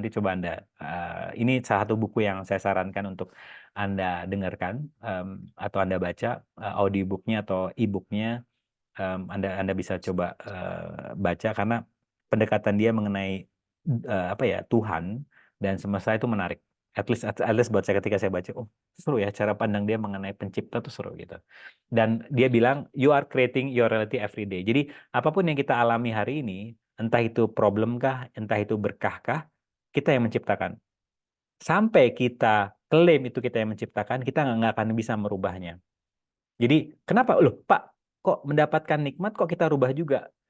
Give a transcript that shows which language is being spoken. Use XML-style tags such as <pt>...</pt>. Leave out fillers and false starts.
<id>Nanti coba Anda, ini salah satu buku yang saya sarankan untuk Anda dengarkan atau Anda baca audiobooknya atau e-booknya, Anda bisa coba baca karena pendekatan dia mengenai apa ya Tuhan dan semesta itu menarik.</id> <en>At least</en> <id>buat saya ketika saya baca, oh seru ya cara pandang dia mengenai pencipta tuh seru gitu. Dan dia bilang</id> <en>you are creating your reality every day.</en> <id>Jadi apapun yang kita alami hari ini, entah itu problem kah, entah itu berkah kah, kita yang menciptakan. Sampai kita klaim itu kita yang menciptakan, kita nggak akan bisa merubahnya. Jadi kenapa loh Pak kok mendapatkan nikmat kok kita rubah juga?</id>